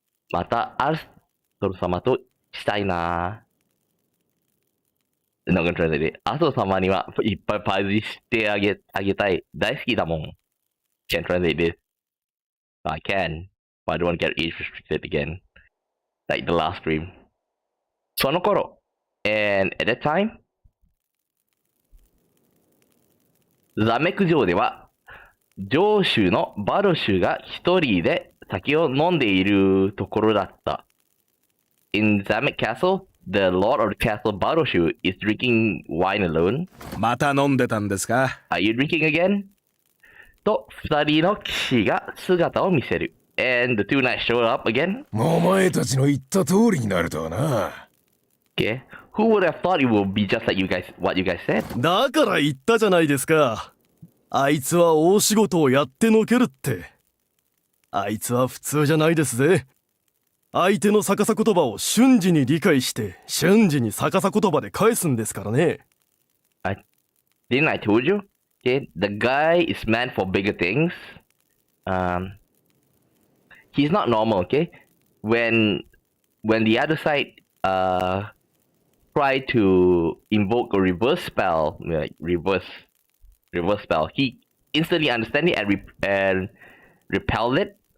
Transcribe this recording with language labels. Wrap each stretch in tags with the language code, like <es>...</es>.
<ja>またアストル様としたいな。</ja> <en>Not gonna translate it.</en> <ja>アストル様にはいっぱいパーティーしてあげたい。大好きだもん。</ja> <en>Can't translate this. I can, but I don't want to get age restricted again. Like the last stream.</en> <ja>その頃、</ja> <en>and at that time,</en> <ja>ザメク城では、城主のバロシュが一人で酒を飲んでいるところだった。</ja> <en>In Zamek Castle, the Lord of the Castle, Baroshu, is drinking wine alone.</en> <ja>また飲んでたんですか</ja> <en>Are you drinking again?</en> <ja>と、二人の騎士が姿を見せる。</ja> <en>And the two knights show up again.</en> <ja>お前たちの言った通りになるとはな。</ja> <en>Okay. Who would have thought it would be just like what you guys said?</en> <ja>だから言ったじゃないですか。あいつは大仕事をやってのけるって。あいつは普通じゃないですぜ。相手の逆さ言葉を瞬時に理解して瞬時に逆さ言葉で返すんですからね。</ja> <en>Didn't I told you? Okay, the guy is meant for bigger things. He's not normal. Okay, when the other side try to invoke a reverse spell, like reverse spell, he instantly understand it and repelled it.</en>